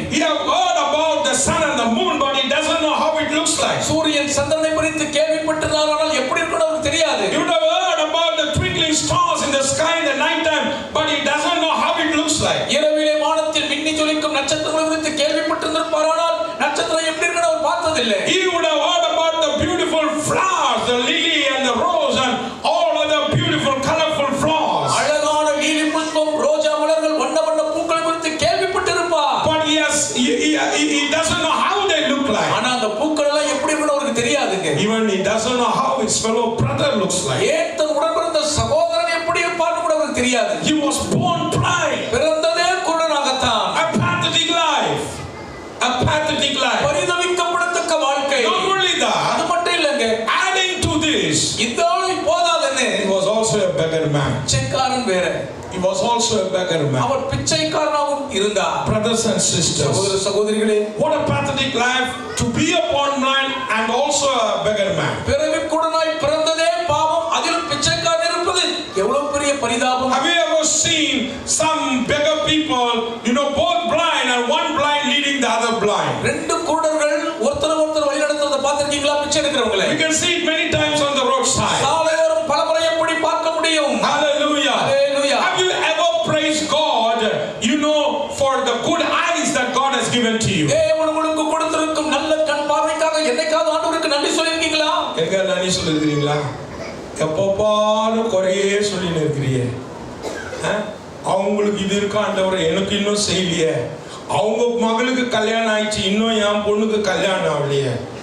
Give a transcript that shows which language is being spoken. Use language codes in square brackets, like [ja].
[en] He have heard about the sun and the moon, but he doesn't know how it looks like. [ta] சூரியன் சந்திரனை குறித்து கேள்விப்பட்டிருந்தார், ஆனால் எப்படி இருக்குன்னு அவருக்கு தெரியாது. [en] You would have heard about the twinkling stars in the sky in the night time, but he doesn't know how it looks like. [ta] இரவிலே வானத்தில் மின்னி ஜொலிக்கும் நட்சத்திரங்களை குறித்து கேள்விப்பட்டிருந்திருப்பார், ஆனால் நட்சத்திரம் எப்படி இருக்குன்னு அவர் பார்த்ததில்லை. [en] He would have heard about the beautiful flowers, the lily and the rose and all other beautiful colorful flowers. [ta] அழகான லீலி புஷ்பம், ரோஜா மலர்கள், வண்ண வண்ண பூக்கள் குறித்து கேள்விப்பட்டிருப்பார். [en] But he doesn't know how they look like. [ta] ஆனா அந்த பூக்கள் எல்லாம் எப்படி இருக்குன்னு அவருக்கு தெரியாதுங்க. [en] Even he doesn't know how his fellow brother looks like. [ta] ஏன் தன் உடன்பிறந்த சகோதரன் எப்படி இருப்பார்னு கூட அவருக்கு தெரியாது. [en] He was born blind. [ta] பிறந்ததே குருடனாகத்தான். [en] A pathetic life. A pathetic life. [ta] பரிதவிக்கப்படத்தக்க வாழ்க்கை. [en] Not only that, [ta] அது மட்டும் இல்லங்க, [en] adding to this, [ta] இதோடு போதாதுன்னு [en] he was also a beggar man. [ta] பிச்சைக்காரன் வேற. [en] He was also a beggar man. [ta] அவர் பிச்சைக்காரனாகவும் இருந்தார். [en] Brothers and sisters, [ta] சகோதர சகோதரிகளே, [en] what a pathetic life to be a born blind and also a beggar man. [ta] பிறவி குருடனாய் பிறந்ததே பாவம், அதிலும் பிச்சைக்காரன் இருப்பது எவ்வளவு பெரிய பரிதாபம். [en] Have you ever seen some beggar people, both blind and one blind leading the other blind? [ta] ரெண்டு குருடர்கள் ஒருத்தர் வழி நடத்துறத பார்த்திருக்கீங்களா? பிச்சை எடுக்கிறவங்களே. [en] We can see it many times on the roadside. [ta] சாலையோரம் பலமுறை எப்படி பார்க்க முடியும். [en] Hallelujah. Hallelujah. Have you ever praised God, for the good eyes that God has given to you? [ta] தேவன் உங்களுக்கு கொடுத்திருக்கும் நல்ல கண் பார்வைக்காக என்னைக்காவது ஆண்டவருக்கு நன்றி சொல்லிருக்கீங்களா? எங்க நன்றி சொல்லிருக்கீங்களா? எப்போ பாரு குறையே சொல்லின்னு இருக்கிறீங்க. அவங்களுக்கு இது இருக்கா ஆண்டவரே, எனக்கு இன்னும் செய்யலையே. அவங்க மகளுக்கு கல்யாணம் ஆயிடுச்சு, இன்னும் என் பொண்ணுக்கு கல்யாணம் ஆகலையே.